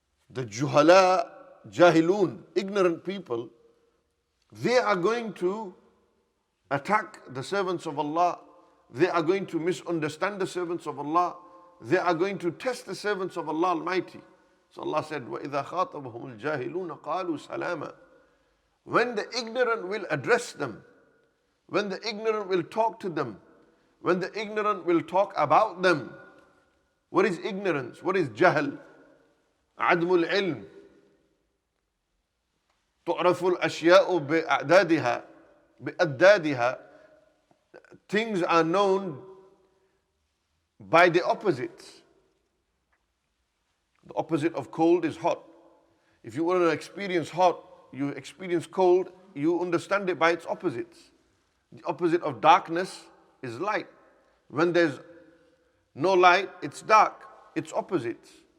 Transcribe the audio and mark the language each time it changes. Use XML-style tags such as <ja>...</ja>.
<en>The juhala, jahilun, ignorant people, they are going to attack the servants of Allah. They are going to misunderstand the servants of Allah. They are going to test the servants of Allah Almighty. So Allah said,</en> <ar>وَإِذَا خَاطَبَهُمُ الْجَاهِلُونَ قَالُوا سَلَامًا.</ar> <en>When the ignorant will address them, when the ignorant will talk to them, when the ignorant will talk about them. What is ignorance? What is jahl?</en> <ar>عدم العلم. تعرف الأشياء بأعدادها بأدادها.</ar> <en>Things are known by the opposites. The opposite of cold is hot. If you want to experience hot, you experience cold, you understand it by its opposites. The opposite of darkness is light. When there's no light, it's dark. It's opposites.</en>